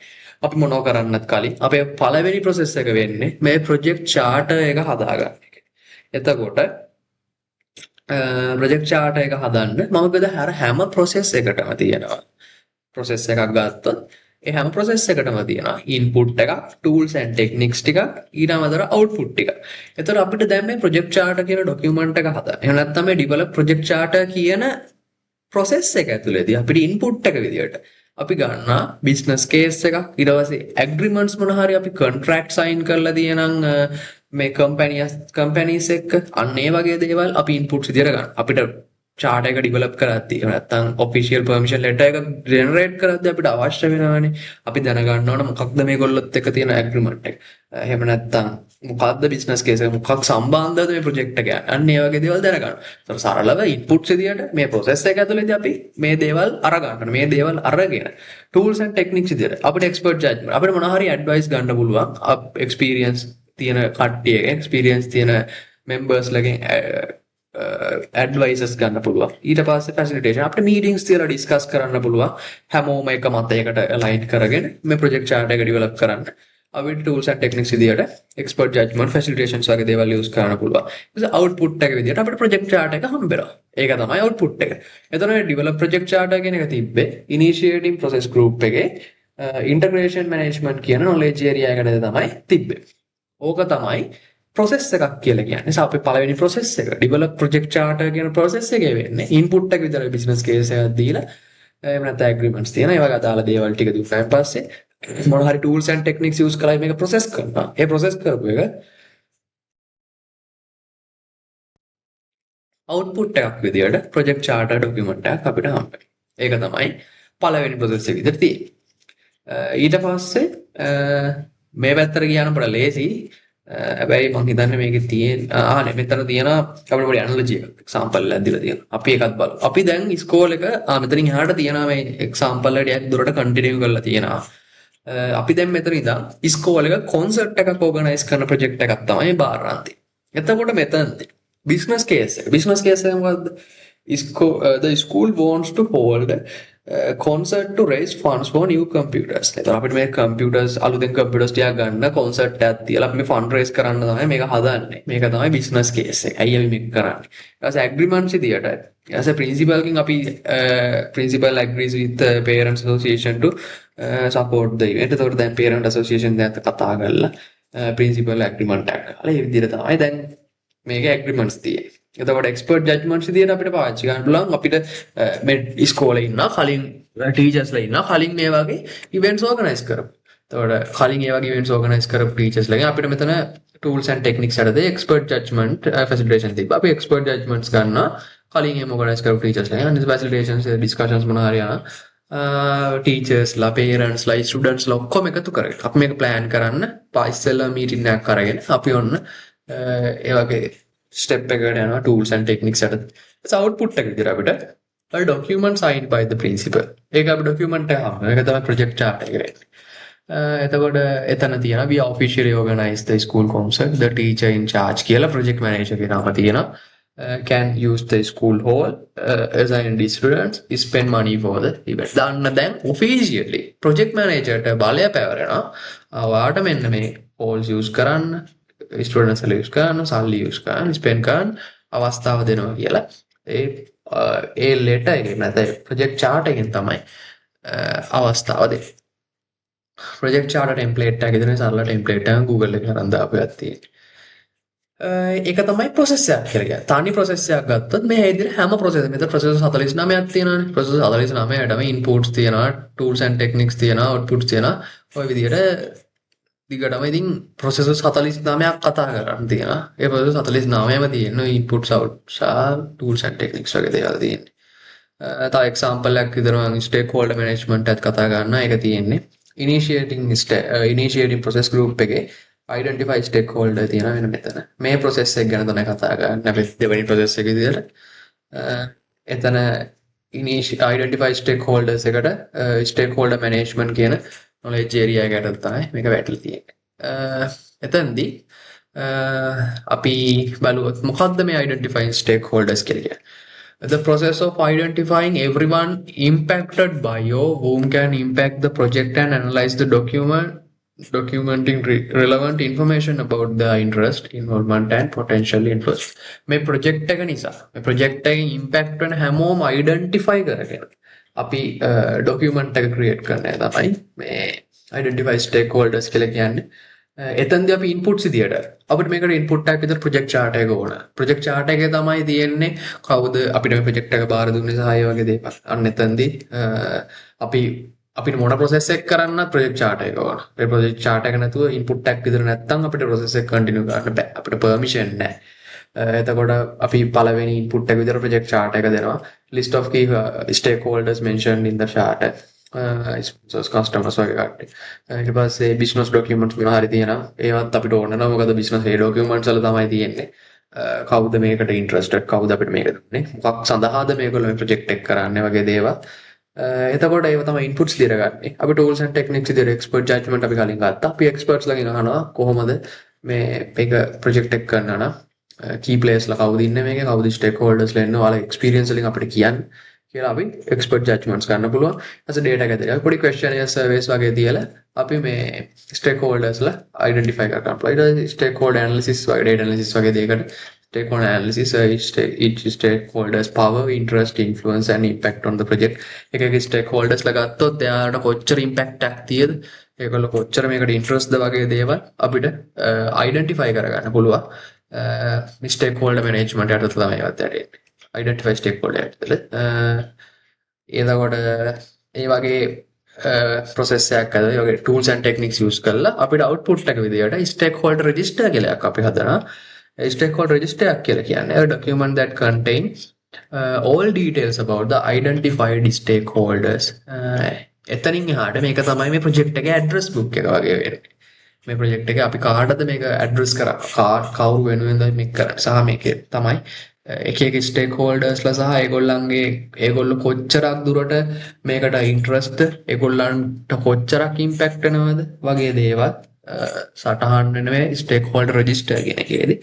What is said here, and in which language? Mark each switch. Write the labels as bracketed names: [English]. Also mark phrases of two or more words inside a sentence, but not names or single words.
[Sinhala] අපි මොනව කරන්නත් කලින් අපේ පළවෙනි process එක වෙන්නේ මේ [English] project charter [Sinhala] එක හදාගන්න එක. එතකොට [English] project charter [Sinhala] එක හදන්න මම බෙද හැම process එකටම තියෙනවා. process එකක් ගත්තොත් ඒ හැම process එකටම තියෙනවා input එකක්, [English] tools and techniques [Sinhala] ටිකක්, ඊට අමතරව output ටික. එතකොට අපිට දැන් මේ [English] project charter [Sinhala] කියන document එක හදන්න. එහෙම නැත්නම් මේ [English] develop project charter [Sinhala] කියන process එක ඇතුළේදී අපිට input එක විදියට අපි ගන්නවා [English] business case [Sinhala] එකක්, ඊට පස්සේ agreements මොන හරි අපි [English] contract sign [Sinhala] කරලා තියෙනනම් මේ companies එක්ක අන්න ඒ වගේ දේවල් අපි inputs විදියට ගන්න. අපිට chart එක develop කරද්දී එහෙම නැත්නම් [English] official permission letter [Sinhala] එක generate කරද්දී අපිට අවශ්‍ය වෙනවානේ. අපි දැනගන්න ඕන මොකක්ද මේගොල්ලොත් එක්ක තියෙන agreement එක. එහෙම නැත්නම් මොකක්ද [English] business case [Sinhala] එක, මොකක් සම්බන්ධද මේ project එක යන්නේ. අන්න ඒ වගේ දේවල් දැනගන්න. ඒතර සරලව inputs විදියට මේ process එක ඇතුළේදී අපි මේ දේවල් අරගන්න. මේ දේවල් අරගෙන [English] tools and techniques [Sinhala] විදියට අපිට [English] expert judgment [Sinhala] අපිට මොනවා හරි advice ගන්න පුළුවන්. experience තියෙන කට්ටියක experience තියෙන members ලගෙන් advices ගන්න පුළුවන්. ඊට පස්සේ facilitation අපිට meetings තියලා discuss කරන්න පුළුවන්. හැමෝම එක මතයකට align කරගෙන මේ [English] project chart [Sinhala] එක develop කරන්න. අපිට [English] tools and techniques [Sinhala] විදියට [English] expert judgment facilitations [Sinhala] වගේ දේවල් use කරන්න පුළුවන්. ඊට output එක විදියට අපිට [English] project chart [Sinhala] එක හම්බෙනවා. ඒක තමයි output එක. එතන [English] develop project chart [Sinhala] කියන එක තිබ්බේ [English] initiating process group [Sinhala] එකේ [English] integration management [Sinhala] කියන [English] knowledge area [Sinhala] එකට තමයි තිබ්බේ. ඕක තමයි process එකක් කියලා කියන්නේ. අපි පළවෙනි process එක [English] develop project charter [Sinhala] කියන process එකේ වෙන්නේ input එක විතර [English] business case [Sinhala] එකක් දීලා එහෙම නැත්නම් agreements තියෙනවා. ඒ වගේ අදාළ දේවල් ටික දුන්නාන් පස්සේ මොන හරි [English] tools and techniques [Sinhala] use කරලා මේක process කරනවා. ඒ process කරපු එක output එකක් විදියට [English] project charter document [Sinhala] එකක් අපිට හම්බෙනවා. ඒක තමයි පළවෙනි ප්‍රොසෙස් එක විදිහට තියෙන්නේ. ඊට පස්සේ මේ පැත්තට ගියාම පොඩ ලේසි. හැබැයි මම හිතන්නේ මේකේ තියෙන මෙතන තියෙන අපිට පොඩි ඇනලොජි එකක් එක්සැම්පල් එකක් දීලා තියෙනවා. අපි ඒකත් බලමු. අපි දැන් ඉස්කෝල එක මෙතනින් එහාට තියෙනවා මේ එක්සැම්පල් එක ටිකක් දුරට කන්ටිනියු කරලා තියෙනවා. අපි දැන් මෙතන ඉඳන් ඉස්කෝල එක කොන්සර්ට් එකක් ඕගනයිස් කරන ප්‍රොජෙක්ට් එකක් තමයි බාරන්ති. එතකොට මෙතනදී [English] business case [Sinhala] එක. [English] business case [Sinhala] එක මොකද්ද? [English] The school wants to hold concert to raise funds for new computers. [Sinhala] එතකොට අපිට මේ computers අලුතෙන් computers ටිකක් ගන්න concert එකක් තියලා අපි මේ [English] fund raise [Sinhala] කරන්න තමයි මේක හදන්නේ. මේක තමයි [English] business case [Sinhala] එක. ඇයි අපි මේක කරන්නේ? ඊට පස්සේ agreements විදියට [English] as a principal [Sinhala] කින් අපි [English] principal agrees with the parents association to support the event. [Sinhala] එතකොට දැන් [English] parent association [Sinhala] දැන් කතා කරලා [English] principal agreement [Sinhala] එකක් කරලා ඒ විදිහට තමයි දැන් මේක agreements තියෙන්නේ. එතකොට expert judgments විදියට අපිට පාවිච්චි කරන්න පුළුවන් අපිට මේ ඉස්කෝලේ ඉන්න කලින් ටීචර්ස්ලා ඉන්න කලින් මේ වගේ [English] events organize [Sinhala] කරමු. එතකොට කලින් ඒ වගේ [English] events organize [Sinhala] කරපු ටීචර්ස්ලාගෙන් අපිට මෙතන [English] tools and techniques [Sinhala] යටතේ [English] expert judgment facilitation [Sinhala] තිබ්බා. අපි [English] expert judgments [Sinhala] ගන්නවා කලින් එහෙම organize කරපු ටීචර්ස්ලාගෙන්. අනිත් [English] facilitations discussions [Sinhala] මොනවා හරි යනවා. ටීචර්ස්ලා පේරන්ට්ස්ලා ස්ටුඩන්ට්ස්ලා ඔක්කොම එකතු කරගෙන අපි මේක plan කරන්න ඉස්සෙල්ලා meeting එකක් අරගෙන අපි ඔන්න ඒ වගේ step එකකට යනවා [English] tools and techniques [Sinhala] යටතේ. ඊට output එක විදිහට අපිට [English] a document signed by the principal. [Sinhala] ඒක අපි document එක හම්බ. ඒක තමයි [English] project chart [Sinhala] එක වෙන්නේ. එතකොට එතන තියෙනවා [English] we officially organize the school concert. The teacher in charge කියලා project manager [Sinhala] කෙනාම තියෙනවා. [English] Can use the school hall, assign the students, spend money for the event. [Sinhala] දාන්න දැන් [English] officially project manager [Sinhala] ට බලය පැවරෙනවා. වාට මෙන්න මේ halls use කරන්න, students ලා use කරන්න, සල්ලි use කරන්න, spend කරන්න අවස්ථාව දෙනවා කියලා. ඒ letter එකෙන් නැත්නම් [English] project chart [Sinhala] එකෙන් තමයි අවස්ථාව දෙන්නේ. [English] project chart template [Sinhala] එක ඉදෙන සරල template එක Google එකේ අරන් දාපුවක් තියෙනවා. ඒක තමයි process එකක් කියලා කියන්නේ. තනි process එකක් ගත්තොත් මේ විදිහට හැම process මෙතන process 49ක් තියෙනවානේ. process 49ටම inputs තියෙනවා, [English] tools and techniques [Sinhala] තියෙනවා, outputs තියෙනවා. ඔය විදිහට දිගටම ඉතින් process 49ක් කතා කරන්න තියෙනවා. ඒ process 49ම තියෙන [English] inputs outputs tools and techniques [Sinhala] වගේ දේවල් තියෙන්නේ. තව example එකක් විදිහට මම [English] stakeholder management [Sinhala] එකත් කතා කරනවා. ඒක තියෙන්නේ [English] initiating process group [Sinhala] එකේ [English] identify stakeholder [Sinhala] තියෙනවා වෙන මෙතන. මේ process එක ගැන තමයි කතා කරන්නේ. අපි දෙවෙනි process එක විදිහට. එතන [English] identify stakeholders [Sinhala] එකට [English] stakeholder management [Sinhala] කියන [English] knowledge area [Sinhala] එකට තමයි මේක වැටලා තියෙන්නේ. එතනදී අපි බලුවොත් මොකද්ද මේ [English] identifying stakeholders [Sinhala] කියලා කියන්නේ? [English] The process of identifying everyone impacted by or whom can impact the project and analyze the documenting relevant information about the interest, involvement and potential influence. [Sinhala] මේ project එක නිසා මේ project එකෙන් impact වෙන හැමෝම identify කරගෙන අපි document එක create කරන්න තමයි මේ [English] identify stakeholders [Sinhala] කියලා කියන්නේ. එතෙන්දී අපි inputs විදියට අපිට මේකට input එකක් විතර [English] project chart [Sinhala] එක ඕන. [English] project chart [Sinhala] එකේ තමයි තියෙන්නේ කවුද අපිට මේ project එක බාර දුන්නේ සහ ඒ වගේ දේවල්. අන්න එතෙන්දී අපිට මොන process එක කරන්න [English] project chart [Sinhala] එක ඕන. ඒ [English] project chart [Sinhala] එක නැතුව input එකක් විතර නැත්නම් අපිට process එක continue කරන්න බෑ. අපිට permission නැහැ. එතකොට අපි පළවෙනි input එක විතර [English] project chart [Sinhala] එක දෙනවා. [English] list of key stakeholders mentioned in the chart. sponsors customers [Sinhala] වගේ කට්ටිය. ඊට පස්සේ [English] business documents [Sinhala] මොනවා හරි තියෙනවා. ඒවත් අපිට ඕන නැහැ. මොකද business ඒ documents වල තමයි තියෙන්නේ. කවුද මේකට interested? කවුද අපිට මේක දුන්නේ? මොකක් සඳහාද මේගොල්ලෝ මේ project එක කරන්නේ වගේ දේවල්. එතකොට ඒව තමයි inputs ලියරගන්නේ. අපි [English] tools and techniques [Sinhala] විදිහට [English] expert judgment [Sinhala] අපි කලින් ගත්තා. අපි experts ලාගෙන් අහනවා කොහොමද මේ මේක project එක කරන්න නම් [English] key players [Sinhala] ලා කවුද ඉන්නේ මේකේ? කවුද stakeholders ලා ඉන්නේ? ඔයාලා experience වලින් අපිට කියන්න. කියලා අපි [English] expert judgments [Sinhala] ගන්න පුළුවන්. ඊට data ගැදලා පොඩි [English] questionnaire surveys [Sinhala] වගේ තියලා අපි මේ stakeholders ලා identify කරගන්න පුළුවන්. [English] ඊට stakeholder analysis වගේ data analysis [Sinhala] වගේ දෙයකට [English] stakeholder analysis each stakeholders power, interest, influence and impact on the project. [Sinhala] එකක stakeholders ලා ගත්තොත් එයාලට කොච්චර impact එකක් තියෙද? ඒගොල්ලෝ කොච්චර මේකට interest ද වගේ දේවල් අපිට identify කරගන්න පුළුවන්. [English] stakeholder management [Sinhala] යටතේ තමයි ඒවත් යටේ. [English] identify stakeholder [Sinhala] යටතේ එතකොට ඒ වගේ process එකක් හදලා ඒ වගේ [English] tools and techniques [Sinhala] use කරලා අපිට output එක විදියට [English] stakeholder register [Sinhala] කියලා එකක් අපි හදනවා. [English] stakeholder register [Sinhala] එකක් කියලා කියන්නේ [English] a document that contain all details about the identified stakeholders. [Sinhala] එතනින් එහාට මේක තමයි මේ ප්‍රොජෙක්ට් එකේ [English] address book [Sinhala] එක වගේ වෙන්නේ. මේ ප්‍රොජෙක්ට් එකේ අපි කාටද මේක ඇඩ්‍රස් කවුරු වෙනුවෙන්ද මේක කරන්නේ සහ මේකේ තමයි එක එක ස්ටේක් හෝල්ඩර්ස්ලා සහ ඒගොල්ලෝ කොච්චරක් දුරට මේකට ඉන්ට්‍රස්ට් ඒගොල්ලන්ට කොච්චරක් ඉම්පැක්ට් වෙනවද වගේ දේවල් සටහන් වෙනවා [English] stakeholder register [Sinhala] කියන එකේදී.